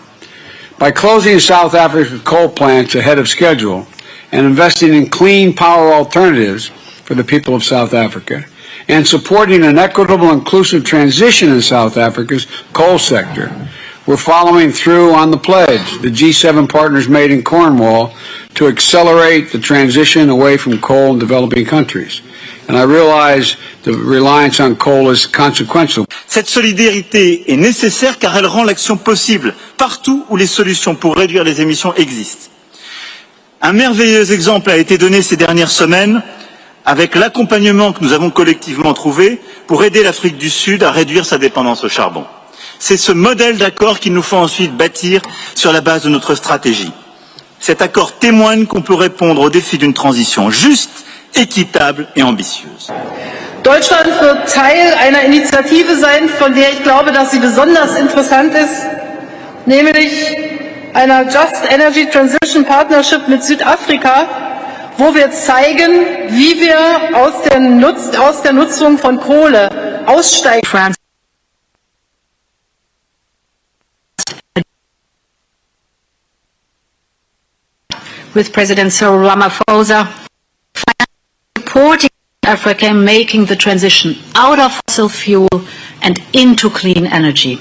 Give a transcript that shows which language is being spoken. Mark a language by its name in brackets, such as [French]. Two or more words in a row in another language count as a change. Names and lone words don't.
[English] By closing South Africa's coal plants ahead of schedule and investing in clean power alternatives for the people of South Africa, and supporting an equitable, inclusive transition in South Africa's coal sector, we're following through on the pledge the G7 partners made in Cornwall to accelerate the transition away from coal in developing countries. And I realize the reliance on coal is consequential. [French] Cette solidarité est nécessaire car elle rend l'action possible partout où les solutions pour réduire les émissions existent. Un merveilleux exemple a été donné ces dernières semaines avec l'accompagnement que nous avons collectivement trouvé pour aider l'Afrique du Sud à réduire sa dépendance au charbon. C'est ce modèle d'accord qu'il nous faut ensuite bâtir sur la base de notre stratégie. Cet accord témoigne qu'on peut répondre aux défis d'une transition juste, équitable et ambitieuse. [German] Deutschland wird Teil einer Initiative sein, von der ich glaube, dass sie besonders interessant ist, nämlich einer Just Energy Transition Partnership mit Südafrika, wo wir zeigen, wie wir aus der Nutzung von Kohle aussteigen. [English] With President Cyril Ramaphosa supporting Africa in making the transition out of fossil fuel and into clean energy.